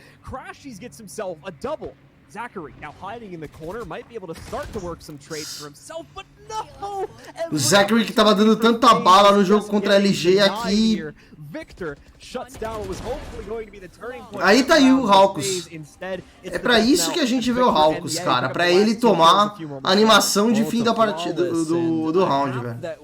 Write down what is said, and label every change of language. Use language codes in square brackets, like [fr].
[en] Crashies gets himself a double. Zachary now hiding in the corner might be able to start to work some trades for himself, but no! [pt] O Zachary que tava dando tanta bala no jogo contra a LG aqui [en] Victor shuts down what was hopefully going to be the turning point. [pt] Aí tá aí o Hawkus. É pra isso que a gente vê o Hawkus, cara. Pra ele tomar a animação de fim da partida do round, velho.